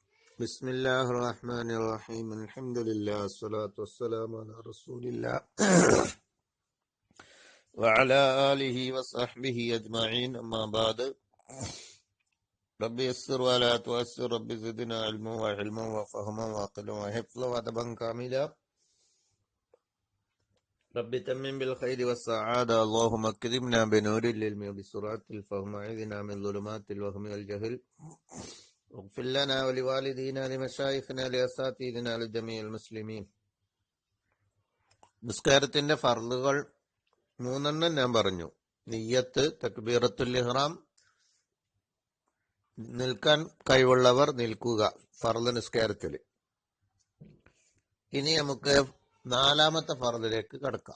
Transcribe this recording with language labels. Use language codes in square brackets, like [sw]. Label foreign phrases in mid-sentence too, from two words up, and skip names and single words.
[ar] بسم الله الرحمن الرحيم الحمد لله الصلاة والسلام على رسول الله وعلى آله وصحبه أجمعين أما بعد رب يسر ولا تؤسر رب زدنا علما وحلما وفهما وعقلا وحفظا وأدبا كاملا رب تمم بالخير والسعادة اللهم اكرمنا بنور العلم وبسرعة الفهم أعذنا من ظلمات الوهم والجهل اغفر لنا ولوالدينا لمشايخنا لأساتذتنا لجميع المسلمين. [ml] നിസ്കാരത്തിന്റെ ഫർളുകൾ 3 ഞാൻ പറഞ്ഞു. നിയ്യത്ത്, [ar] تكبيرة الإحرام, [ml] നിൽക്കാൻ കഴിവുള്ളവർ നിൽക്കുക ഫർള് നിസ്കാരത്തിൽ. ഇനി നമുക്ക് 4ാമത്തെ ഫർളിലേക്ക് കടക്കാം.